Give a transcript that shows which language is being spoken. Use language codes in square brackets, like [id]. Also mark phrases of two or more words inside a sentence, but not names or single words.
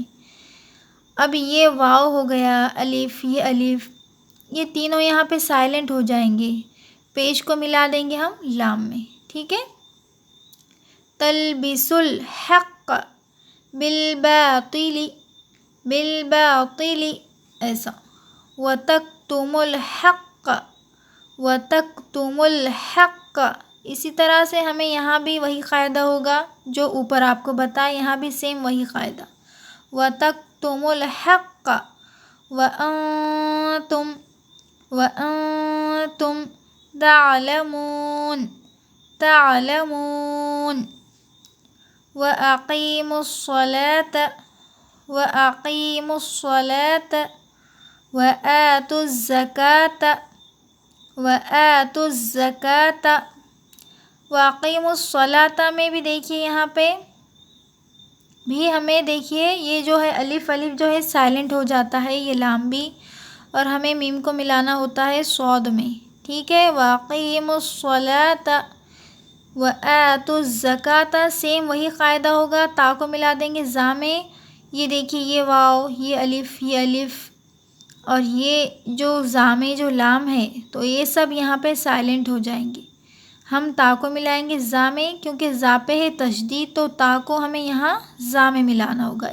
[hi] अब ये वाव हो गया, अलिफ़, ये अलिफ़, ये तीनों यहाँ पे साइलेंट हो जाएंगे। पेश को मिला देंगे हम लाम में, ठीक है। [ar] تلبسوا الحق بالباطل بالباطل ऐसा। وتكتموا الحق وتكتموا الحق. [hi] इसी तरह से हमें यहाँ भी वही क़ायदा होगा जो ऊपर आपको बताया, यहाँ भी सेम वही क़ायदा। [ar] وتكتموا الحق وأنتم وأنتم تعلمون تعلمون. وأقيموا الصلاة وأقيموا الصلاة وآتوا الزكاة وآتوا الزكاة. وأقيموا الصلاة [hi] में भी देखिए यहाँ पे भी हमें देखिए ये जो है अलिफ़ जो है साइलेंट हो जाता है, ये लाम भी, और हमें मीम को मिलाना होता है सौद में, ठीक है। [ar] وأقيموا الصلاة وآتوا الزكاة [hi] सेम वही क़ायदा होगा, ता को मिला देंगे ज़ा में। ये देखिए ये वाव, ये अलिफ़, ये अलिफ़ और ये जो ज़ा में जो लाम है तो ये सब यहाँ पे साइलेंट हो जाएंगे। हम ता को मिलाएंगे ज़ा में क्योंकि ज़ा पे है तशदीद, तो ता को हमें यहाँ ज़ा में मिलाना होगा।